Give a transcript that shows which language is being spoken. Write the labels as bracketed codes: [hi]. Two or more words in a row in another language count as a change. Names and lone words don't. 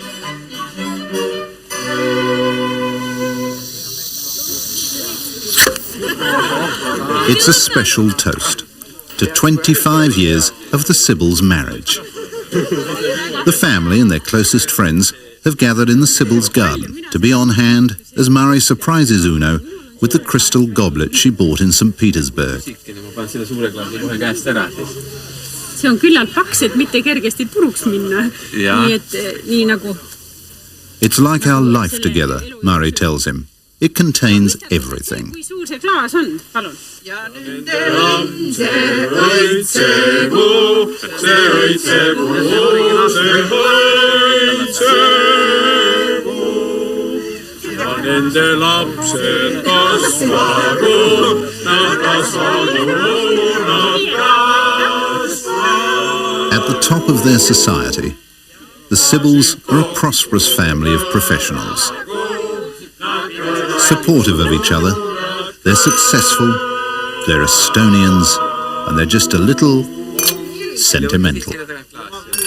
[en] It's a special toast to 25 years of the Sibyl's marriage. The family and their closest friends have gathered in the Sibyl's garden to be on hand as Mari surprises Uno with the crystal goblet she bought in St. Petersburg. [et] See on küllalt paks, et mitte kergesti puruks minna. Nii et nii nagu... [en] It's like our life together, Mari tells him. It contains everything. [et] Kui suur see klaas on? Palun. Ja nende lapse õitsegu, see õitsegu, see õitsegu. Ja nende lapsed kasvagu, nad kasvagu, nad kasvagu. [en] At the top of their society, the Sibyl's are a prosperous family of professionals. Supportive of each other, they're successful, they're Estonians, and they're just a little sentimental.